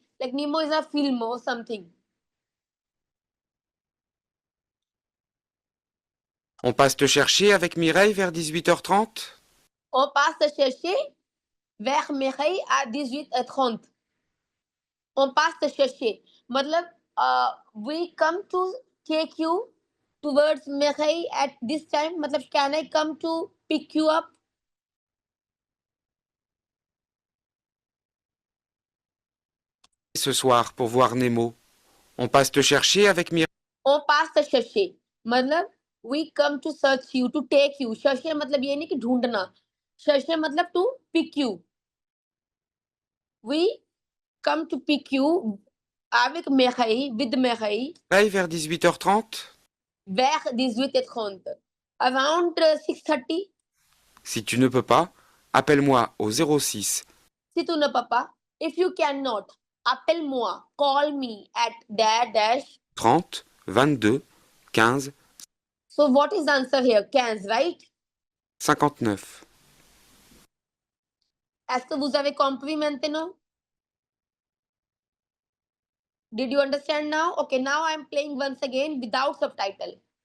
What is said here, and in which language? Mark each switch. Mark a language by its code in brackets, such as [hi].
[en] Like Nemo is a film or something. [fr] On passe te chercher avec Mireille vers 18h30? On passe te chercher vers Mireille à 18h30. On passe te chercher. [en] मतलब we come to take you towards Mireille at this time. मतलब can I come to pick you up? [fr] Ce soir pour voir Nemo. On passe te chercher avec Mireille. On passe te chercher. [en] मतलब we come to search you, to take you. [hi] chercher मतलब ये नहीं कि ढूंढना. [en] chercher मतलब to pick you. We come to pick you [fr] avec Mireille, [en] with Mireille. [fr] Vers 18h30? Vers 18h30. [en] Around 6:30. [fr] Si tu ne peux pas, appelle-moi au 06 Si tu ne peux pas, [en] if you cannot, [fr] appelle-moi, [en] call me at dash. 30 22 15 So what is the answer here? 15, right? 59. [fr] Est-ce que vous avez compris maintenant? [en] Did you understand now? Okay, now I'm playing once again without subtitle.